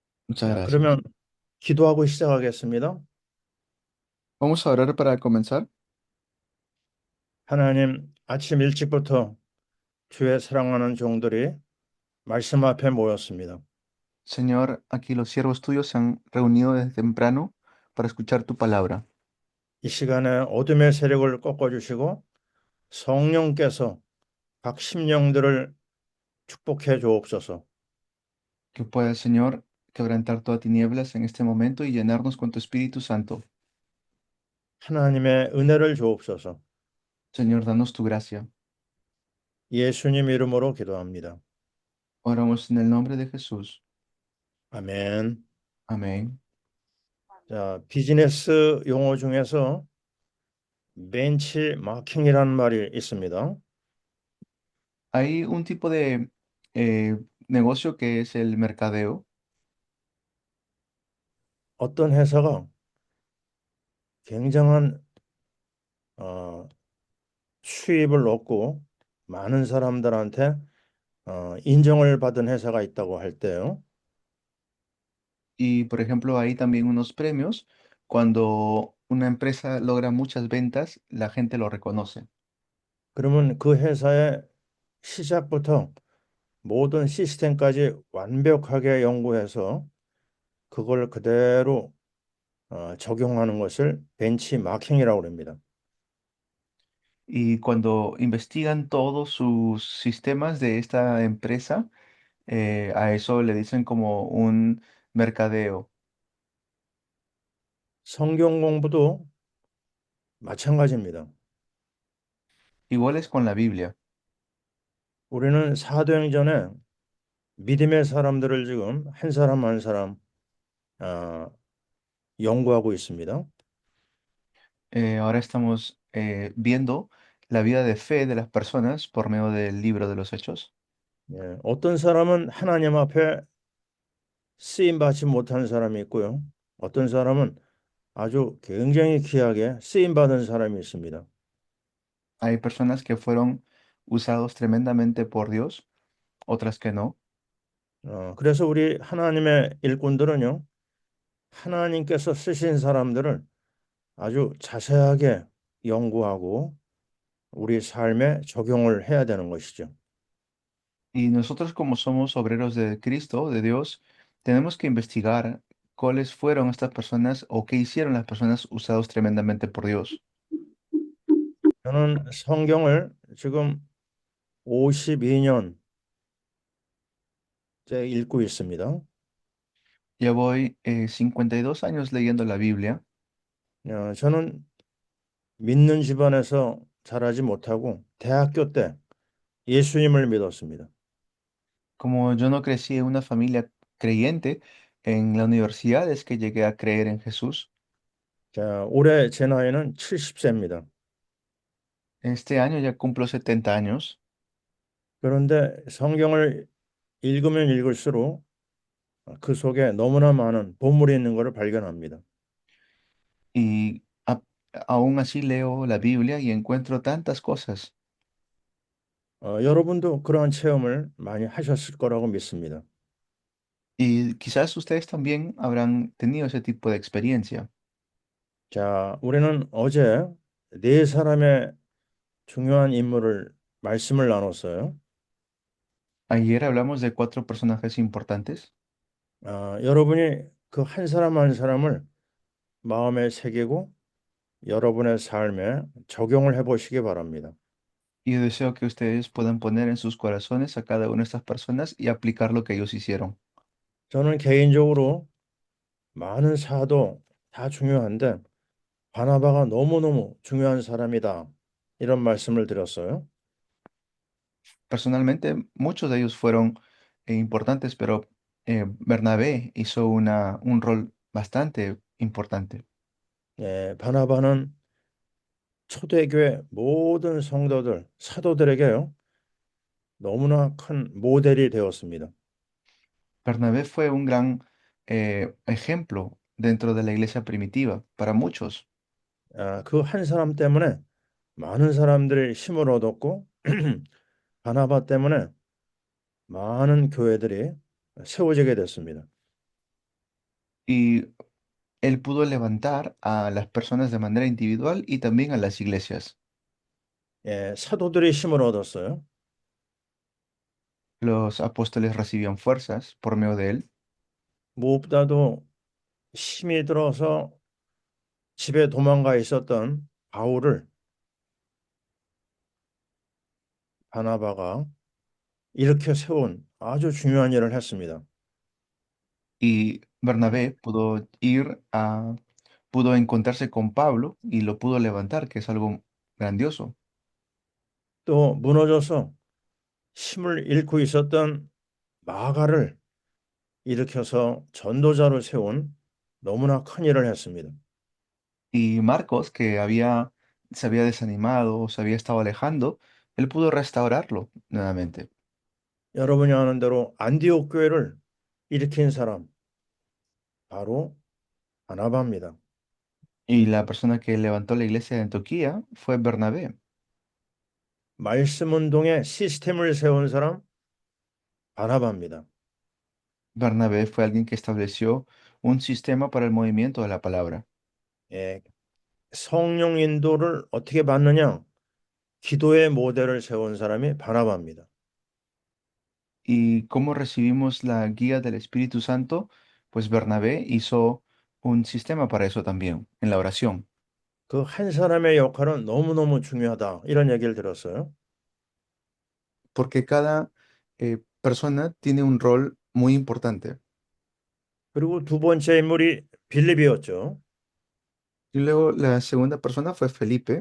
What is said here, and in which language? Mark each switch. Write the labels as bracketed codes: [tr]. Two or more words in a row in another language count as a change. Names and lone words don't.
[es] Muchas [ko] 자, [es] gracias. [ko] 그러면 기도하고 시작하겠습니다. [es] Vamos a orar para comenzar. [ko] 하나님, 아침 일찍부터 주의 사랑하는 종들이 말씀 앞에 모였습니다. [es] Señor, aquí los siervos tuyos se han reunido desde temprano para escuchar tu palabra. [ko] 이 시간에 어둠의 세력을 꺾어주시고 성령께서 각 심령들을 축복해 주옵소서. [es] Que puedas, Señor, quebrantar toda tinieblas en este momento y llenarnos con tu Espíritu Santo. [ko] 하나님의 은혜를 주옵소서. [es] Señor, danos tu gracia. [ko] 예수님 이름으로 기도합니다. [es] Oramos en el nombre de Jesús. [ko] 아멘. [es] Amén. [ko] 자, 비즈니스 용어 중에서 벤치마킹이라는 말이 있습니다. [es] Hay un tipo de negocio que es el mercadeo. [ko] 어떤 회사가 굉장한 어, 수입을 얻고 많은 사람들한테 인정을 받은 회사가 있다고 할 때요. [es] Y, por ejemplo, hay también unos premios. Cuando una empresa logra muchas ventas, la gente lo reconoce. [ko] 그러면 그 회사의 시작부터 모든 시스템까지 완벽하게 연구해서 그걸 그대로 적용하는 것을 벤치마킹이라고 합니다. [es] Y cuando investigan todos sus sistemas de esta empresa, a eso le dicen como un mercadeo. [ko] 성경 공부도 마찬가지입니다. [es] Igual es con la Biblia. [ko] 우리는 사도행전에 믿음의 사람들을 지금 한 사람 한 사람 어, 연구하고 있습니다. [es] Ahora estamos viendo la vida de fe de las personas por medio del libro de los Hechos. [ko] 예, 어떤 사람은 하나님 앞에 쓰임 받지 못한 사람이 있고요. 어떤 사람은 아주 굉장히 귀하게 쓰임 받은 사람이 있습니다. [es] Hay personas que fueron usados tremendamente por Dios, otras que no. [ko] 그래서 우리 하나님의 일꾼들은요, 하나님께서 쓰신 사람들을 아주 자세하게 연구하고 우리 삶에 적용을 해야 되는 것이죠. [es] Y nosotros como somos obreros de Cristo, de Dios, tenemos que investigar cuáles fueron estas personas o qué hicieron las personas usados tremendamente por Dios. [ko] 저는 성경을 지금 52년째 읽고 있습니다. [es] Ya voy 52 años leyendo la Biblia. [ko] 저는 믿는 집안에서 자라지 못하고 대학교 때 예수님을 믿었습니다. [es] Como yo no crecí en una familia creyente, en la universidad es que llegué a creer en Jesús. [ko] 자, 올해 제 나이는 70세입니다. [es] Este año ya cumplo 70 años [ko] 그런데 성경을 읽으면 읽을수록 그 속에 너무나 많은 보물이 있는 것을 발견합니다. [es] y aún así leo la Biblia y encuentro tantas cosas. [ko] 여러분도 그러한 체험을 많이 하셨을 거라고 믿습니다. [es] Y quizás ustedes también habrán tenido ese tipo de experiencia. [ko] 자, 우리는 어제 네 사람의 중요한 인물을 말씀을 나눴어요. [es] Ayer hablamos de 4 personajes importantes [ko] 여러분이 그 한 사람 한 사람을 마음에 새기고 여러분의 삶에 적용을 해 보시기 바랍니다. [es] y deseo que ustedes puedan poner en sus corazones a cada una de estas personas y aplicar lo que ellos hicieron. [ko] 저는 개인적으로 많은 사도 다 중요한데 바나바가 너무너무 중요한 사람이다. 이런 말씀을 드렸어요. [es] Personalmente, muchos de ellos fueron importantes, pero Bernabé hizo un rol bastante importante. [ko] 예, 바나바는 초대교회 모든 성도들, 사도들에게요. 너무나 큰 모델이 되었습니다. [es] Bernabé fue un gran ejemplo dentro de la iglesia primitiva para muchos. [ko] 그 한 사람 때문에 많은 사람들이 힘을 얻었고 바나바 때문에 많은 교회들이 세워지게 됐습니다. [es] y él pudo levantar a las personas de manera individual y también a las iglesias. [ko] 예, 사도들이 힘을 얻었어요. [es] Los apóstoles recibían fuerzas por medio de él [ko] 무엇보다도 힘이 들어서 집에 도망가 있었던 바울을 바나바가 일으켜 세운 아주 중요한 일을 했습니다. [es] y Bernabé pudo encontrarse con Pablo y lo pudo levantar, que es algo grandioso. [ko] 또 무너져서 힘을 잃고 있었던 마가를 일으켜서 전도자로 세운 너무나 큰 일을 했습니다. [es] Y Marcos, se había desanimado, se había estado alejando, él pudo restaurarlo nuevamente. [ko] 여러분이 아는 대로 안디옥 교회를 일으킨 사람 바로 바나바입니다. [es] Y la persona que levantó la iglesia de Antioquía fue Bernabé. [ko] 말씀 운동의 시스템을 세운 사람 바나바입니다. [es] Bernabé fue alguien que estableció un sistema para el movimiento de la palabra. [ko] 예, 성령 인도를 어떻게 받느냐? 기도의 모델을 세운 사람이 바나바입니다. [es] ¿Y cómo recibimos la guía del Espíritu Santo? Pues Bernabé hizo un sistema para eso también, en la oración, [ko] 그 한 사람의 역할은 너무너무 중요하다. 이런 얘기를 들었어요. [es] porque cada persona tiene un rol muy importante. [ko] 그리고 두 번째 인물이 빌립이었죠. [es] Y luego la segunda persona fue Felipe.